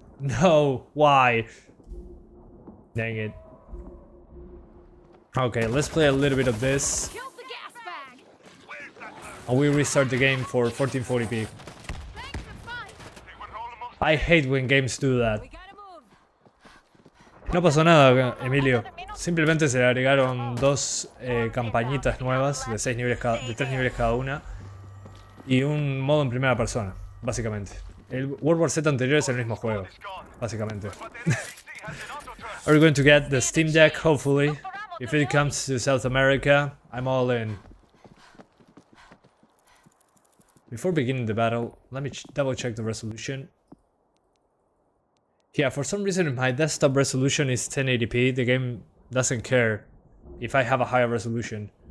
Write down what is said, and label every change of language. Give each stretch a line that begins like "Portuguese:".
English: No, why? Dang it. Okay, let's play a little bit of this. Killed the gas bag. And we restart the game for 1440p. Thanks, it's fine. I hate when games do that. We gotta move.
Spanish: No pasó nada, Emilio. Simplemente se le agregaron dos campañitas nuevas de 3 niveles cada una. Y un modo en primera persona, básicamente. El World War Z anterior es el mismo juego, básicamente.
English: Are we going to get the Steam Deck? Hopefully. If it comes to South America, I'm all in. Before beginning the battle, let me double check the resolution. Yeah, for some reason my desktop resolution is 1080p. The game doesn't care if I have a higher resolution.